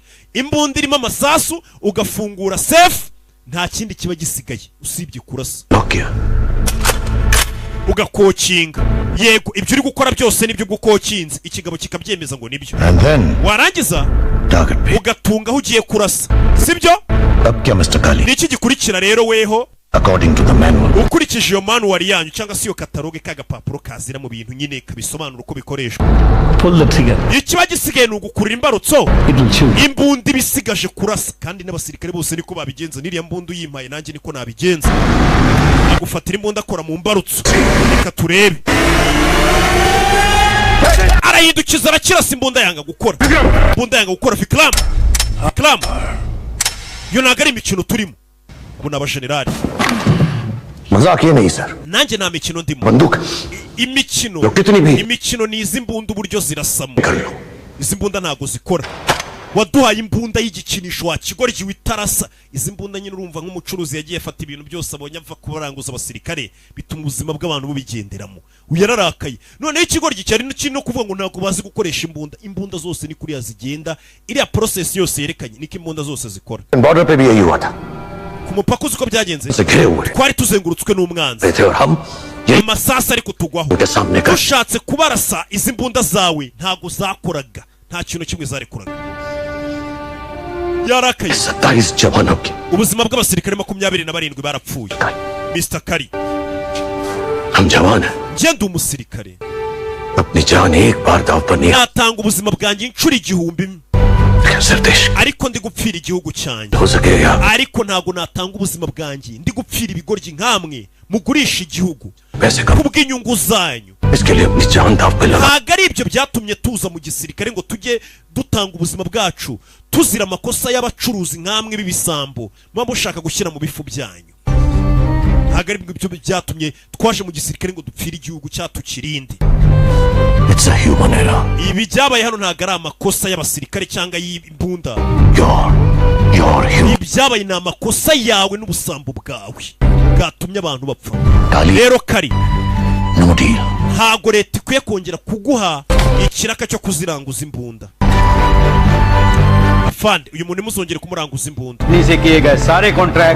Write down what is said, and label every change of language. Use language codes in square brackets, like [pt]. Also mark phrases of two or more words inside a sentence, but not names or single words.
[rw] Imbunda irimo amasasu ugafungura safe, nta kindi kiba gisigaye usibye kurasa. Ugakokinga. Yego ibyo uri gukora byose nibyo gukokinze, ikigabo kikabyemeza ngo nibyo. Warangiza ugatunga aho ugiye kurasa sibyo? Niki gikurikira rero weho? [en] According to the manual. [rw] Ukurikije iyo manual yanyu cyangwa se iyo kataloge kagapapuro kazira mu bintu nyine kabisobanura uko bikoreshwa. [en] Pull the trigger. [rw] Ikiba gisigaye ni ugukurira imbarutso. [en] It will shoot. [rw] Imbunda ibisigaje kurasa, kandi n'abasirikare bose niko babigenza. Niriya mbunda uyimpaye nanjye niko nabigenza. Agufatira imbunda akora mu mbarutso. Reka turebe. Arahindukiza arakirasa imbunda yanga gukora. Imbunda yanga gukora. Vikram. Yo ntago ari imikino turimo. Ubu naba generali. [hi] मजाक ये नहीं सर. [rw] Nanjye nta mikino ndimo. [hi] बंदूक. [rw] Imikino ni izi mbunda uburyo zirasamo. Izi mbunda ntago zikora. Waduhaye imbunda y'igikinisho wa kigoryi witarasa. Izi mbunda nyine urumva nk'umucuruzi yagiye afata ibintu byose abonye ava kubaranguza abasirikare, bituma ubuzima bw'abantu bubigenderamo. Uyararakaye. None ikigoryi cyari no kuvuga ngo ntago bazi gukoresha imbunda. Imbunda zose ni kuri yazigenda. Iriya process yose yerekanye niko imbunda zose zikora. [hi] बॉर्डर पे भी यही हुआ था. [rw] Ku mupaka uzi ko byagenze. Secure. Twari tuzengurutswe n'umwanzi. Amasasa ari kutugwaho. Ushatse kubarasa izi mbunda zawe ntago zakoraga. Nta kintu kimwe zarekuraga. Yarakaye. [hi] 27 जवानों की. [rw] Ubuzima bw'abasirikare 27 barapfuye. Mr. Kari. [hi] हम जवान हैं. [rw] Ngende umusirikare. [hi] अपनी जान एक बार दाव पर नहीं. [rw] Natanga ubuzima bwanjye inshuro 1000. Ariko ndi gupfira igihugu cyanjye. Ariko ntago natanga ubuzima bwanjye ndi gupfira ibigoryi nkamwe mugurisha igihugu kubw'inyungu zanyu. Ntago ari ibyo byatumye tuza mu gisirikare ngo tujye dutanga ubuzima bwacu tuzira amakosa y'abacuruzi nkamwe b'ibisambo muba mushaka gushyira mu bifu byanyu. ntabwo ari byo byatumye twaje mu gisirikare ngo dupfire igihugu cyatukirinde. [en] It's a human error. [rw] Ibi byabaye hano ntabwo ari amakosa y'abasirikare cyangwa y'imbunda. [en] Your human. [rw] Ibyabaye ni amakosa yawe n'ubusambo bwawe bwatumye abantu bapfa. Rero Kari, [en] No deal. [rw] ntabwo leta ikwiye kongera kuguha ikiraka cyo kuziranguza imbunda. Afande, uyu muntu muzongere kumuranguza imbunda. [hi] से किए गए सारे कॉन्ट्रैक्ट